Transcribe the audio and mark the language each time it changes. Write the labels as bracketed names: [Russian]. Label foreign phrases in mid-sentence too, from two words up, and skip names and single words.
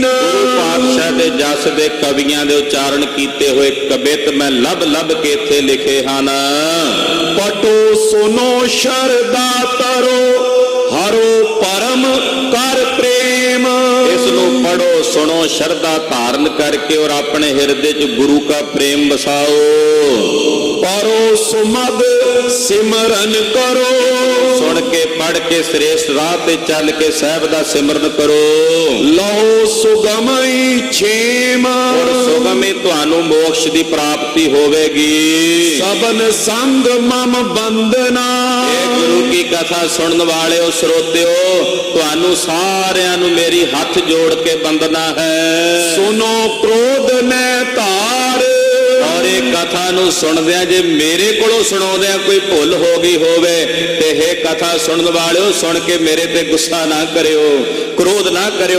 [Punjabi] ਗੁਰੂ ਪਾਤਸ਼ਾਹ ਦੇ ਜਸ ਦੇ ਕਵੀਆਂ ਦੇ ਉਚਾਰਨ ਕੀਤੇ ਹੋਏ ਕਬਿਤ ਮੈਂ ਲੱਭ ਲੱਭ ਕੇ ਇੱਥੇ ਲਿਖੇ ਹਨ। [Braj] ਪਟੋ ਸੁਨੋ ਸ਼ਰਦਾ ਤਰੋ, ਹਰੋ ਪਰਮ ਕਰ ਪ੍ਰੇਮ। [Punjabi] ਇਸ ਨੂੰ ਪੜੋ, ਸੁਣੋ, ਸ਼ਰਧਾ ਧਾਰਨ ਕਰਕੇ ਔਰ ਆਪਣੇ ਹਿਰਦੇ 'ਚ ਗੁਰੂ [Hindi] का प्रेम बसाओ। [Braj] परो सुमग सिमरन करो। [Punjabi] ਸੁਨ ਕੇ ਪੜ੍ਹ ਕੇ ਸ਼੍ਰੇਸ਼ਟ ਰਾਹ ਤੇ ਚੱਲ ਕੇ ਸਾਹਿਬ ਦਾ ਸਿਮਰਨ ਕਰੋ। [Braj] लहो सुगमई छेम। [Punjabi] ਔਰ ਸੁਗਮੀ ਤੁਹਾਨੂੰ ਮੋਕਸ਼ ਦੀ ਪ੍ਰਾਪਤੀ ਹੋਵੇਗੀ। [Braj] सबन संग मम बंदना। [Punjabi] ਇਹ ਗੁਰੂ ਕੀ ਕਥਾ ਸੁਣਨ ਵਾਲਿਓ ਸਰੋਤਿਓ, ਤੁਹਾਨੂੰ ਸਾਰਿਆਂ ਨੂੰ ਮੇਰੀ ਹੱਥ ਜੋੜ ਕੇ ਬੰਦਨਾ ਹੈ। [Braj] ਸੁਨੋ ਕ੍ਰੋਧ ਨੈ ਧਾਰ। [Punjabi] ਔਰ ਇਹ ਕਥਾ ਨੂੰ ਸੁਣਦਿਆਂ ਜੇ ਮੇਰੇ ਕੋਲੋਂ ਸੁਣਾਉਂਦਿਆਂ ਕੋਈ ਭੁੱਲ ਹੋ ਗਈ ਹੋਵੇ ਤੇ ਇਹ ਕਥਾ ਸੁਣਨ ਵਾਲਿਓ ਸੁਣ ਕੇ ਮੇਰੇ ਤੇ ਗੁੱਸਾ ਨਾ ਕਰਿਓ, ਕ੍ਰੋਧ ਨਾ ਕਰਿਓ।